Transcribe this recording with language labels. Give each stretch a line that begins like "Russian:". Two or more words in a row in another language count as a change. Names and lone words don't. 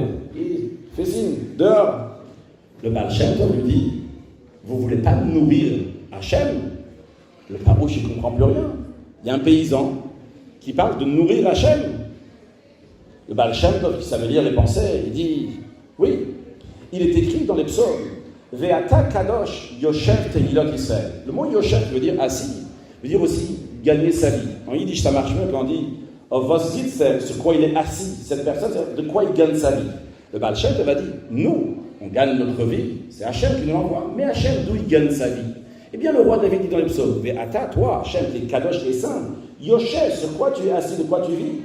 French: Il fait signe, dehors. Le Baal Shem Tov lui dit, vous ne voulez pas nourrir Hachem? Le parouche, il ne comprend plus rien. Il y a un paysan qui parle de nourrir Hachem. Le Baal Shem Tov, qui savait lire les pensées, il dit, oui, il est écrit dans les psaumes,
Hebrew: ואתה קדוש יושב תהלות ישראל.
French: Le mot yoshev veut dire assis, veut dire aussi gagner sa vie. En yiddish, ça marche mieux quand on dit, sur quoi il est assis. Cette personne, de quoi il gagne sa vie. Le Baal Shem Tov a dit, nous, on gagne notre vie, c'est Hachem qui nous l'envoie, mais Hachem, d'où il gagne sa vie? Eh bien, le roi David dit dans les psaumes, Ve'ata, toi, Hachem, t'es Kadosh et Saint, Yoshel, sur quoi tu es assis, de quoi tu vis?